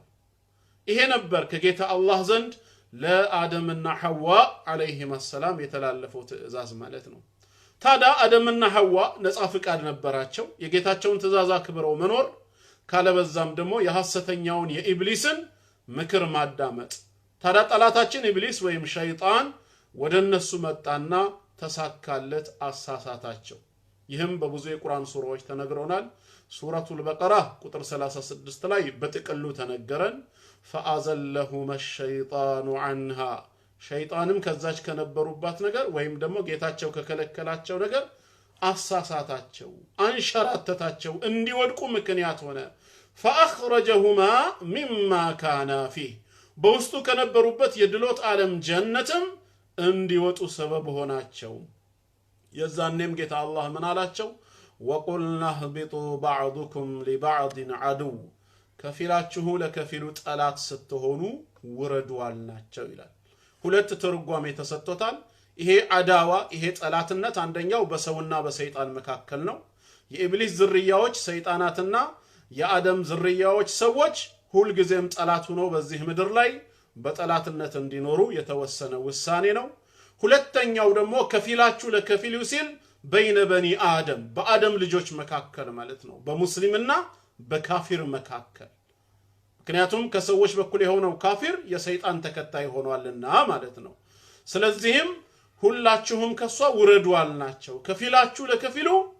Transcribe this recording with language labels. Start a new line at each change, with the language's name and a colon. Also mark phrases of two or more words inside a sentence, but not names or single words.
Amharic: ይሄ ነበር ከጌታ አላህ ዘንድ ለአደምና ሐዋ
Arabic: عليهم السلام
Amharic: የተላለፈው ትእዛዝ ማለት ነው ታዲያ አደምና ሐዋ ነፃ ፍቃድ ነበራቸው የጌታቸውን ትእዛዝ አክብረው መኖር ካለበዛም ደግሞ የሐሰተኛውን የኢብሊስን ምክር ማዳመጥ ታዲያ ጠላታችን ኢብሊስ ወይም ሸይጣን ወደነሱ መጣና ተሳካለት አሳሳታቸው ይህም በብዙ የቁርአን ሱራዎች ተነግሮናል ሱረቱል በቀራ ቁጥር 36 ላይ በጥቅሉ ተነገረን
Arabic: فأزلهما الشيطان عنها شيطانم
Amharic: ከዛች ከነበሩባት ነገር ወይም ደግሞ ጌታቸው ከከለከላቸው ነገር አሳሳታቸው አንሸራተታቸው እንዲወድቁ ምክንያት ሆነ
Arabic: فأخرجهما مما كانا فيه
Amharic: በውስጡ ከነበሩበት የድሎት ዓለም ጀነትም እንዲወጡ ሰበብ ሆናቸው የዛኔም ጌታ አላህ ምን አላቸው
Arabic: وقلنا اهبطوا بعضكم لبعض عدو
Amharic: ከፊላችሁ ለከፊሉ ጠላት ስትሆኑ ውረዱ አልናቸው ይላል ሁለት ትርጓሜ ተሰጥቶታል ይሄ አዳዋ ይሄ ጠላትነት አንደኛው በሰውና በሰይጣን መካከል ነው የኢብሊስ ዝርያዎች ሰይጣናትና የአደም ዝርያዎች ሰዎች ሁሉ ጊዜም ጠላት ሆነው በዚህ ምድር ላይ በጠላትነት እንዲኖሩ የተወሰነ ውሳኔ ነው ሁለተኛው ደግሞ ከፊላችሁ ለከፊሉ ሲል
Arabic: بين بني آدم
Amharic: በአደም ልጆች መካከል ማለት ነው በሙስሊምና በካፊር መካከል ምክንያቱም ከሰዎች በኩል የሆነው ካፊር የሰይጣን ተከታይ ሆኗልና ማለት ነው ስለዚህም ሁላችሁም ከሷ ውረዱ አልናቸው ከፊላችሁ ለከፊሉ